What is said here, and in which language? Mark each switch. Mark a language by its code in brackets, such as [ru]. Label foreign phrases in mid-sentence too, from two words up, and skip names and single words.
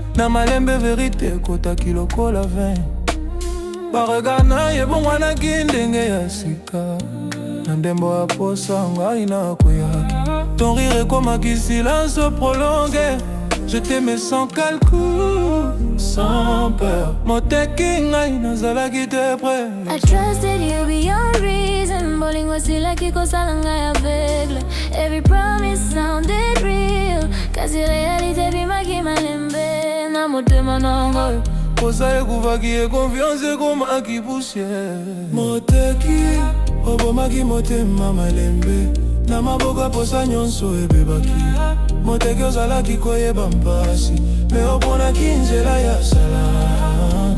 [ln] Na malembe vérité ekotaki lokola vin. Baregard na ye ebongwanaki ndenge ya sika. Na ndembo ya posa ngai nakoyaki. [fr] Ton rire ekomaki silence prolongé. Je t'aimais sans calcul, sans peur. [ln] Moteki ngai nazalaki te près. [en] I trusted you beyond reason. [ln] Bolingo silaki kosala ngai aveugle. [en] Every promise sounded real. [ln] Kasi réalité bimaki malembe. Na motema na ngai posa ekuvaki confiance ekomaki poussière. Moteki obomaki motema malembe. Na maboko posa nyonso ebebaki. Moteki ozalaki koyeba mpasi, me oponaki nzela ya salance.